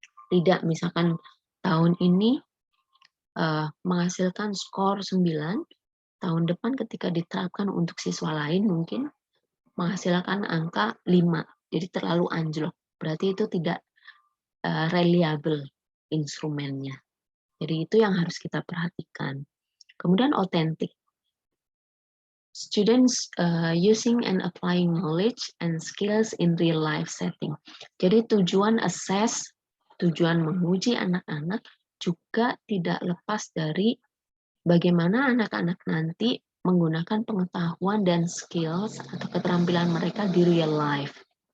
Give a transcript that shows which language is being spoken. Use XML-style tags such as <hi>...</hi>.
<id>Tidak misalkan tahun ini menghasilkan skor 9, tahun depan ketika diterapkan untuk siswa lain mungkin menghasilkan angka 5, jadi terlalu anjlok. Berarti itu tidak reliable instrumennya. Jadi itu yang harus kita perhatikan. Kemudian authentic.</id> <en>Students using and applying knowledge and skills in real life setting.</en> <id>Jadi tujuan assess, tujuan menguji anak-anak juga tidak lepas dari bagaimana anak-anak nanti menggunakan pengetahuan dan skills atau keterampilan mereka di real life.</id>